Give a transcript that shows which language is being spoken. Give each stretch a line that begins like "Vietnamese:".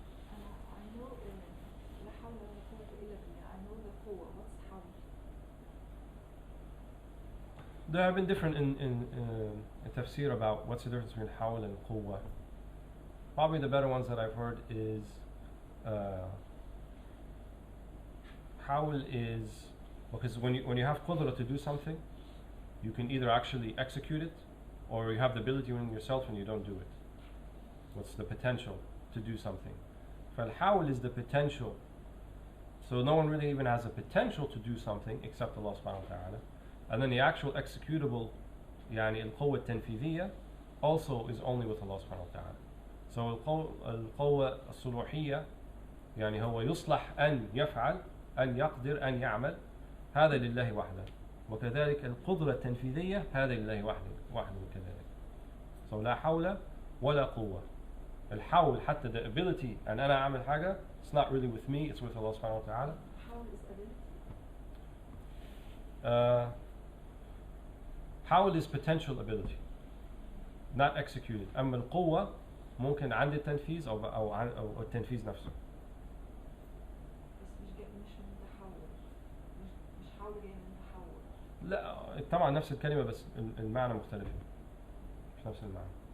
English: I know
Arabic: لا حول ولا قوة إلا بالله.
English: I know the قوة. What's حول? There have been different in tafsir about what's the difference between hawl and quwwah. Probably the better ones that I've heard is hawl is because when you have qudra to do something, you can either actually execute it, or you have the ability within yourself and you don't do it. What's the potential to do something? Fal-hawl is the potential. So no one really even has a potential to do something except Allah subhanahu wa ta'ala. And then the actual executable,
Arabic: يعني القوة التنفيذية,
English: also is only with Allah subhanahu wa ta'ala.
Arabic: So القوة الصلوحية يعني هو يصلح أن يفعل أن يقدر أن يعمل، هذا لله وحده. وكذلك القدرة التنفيذية هذا لله وحده كذلك. So لا حول ولا قوة. الحول حتى
English: the ability
Arabic: أن أنا أعمل حاجة,
English: it's not really with me, it's with Allah subhanahu wa ta'ala. حول is ability. حول is potential ability, not executed.
Arabic: أما القوة ممكن عند التنفيذ أو التنفيذ نفسه. بس مش من تحول. مش حول جاي من تحول. لا طبعا نفس الكلمة بس المعنى مختلف، مش نفس المعنى.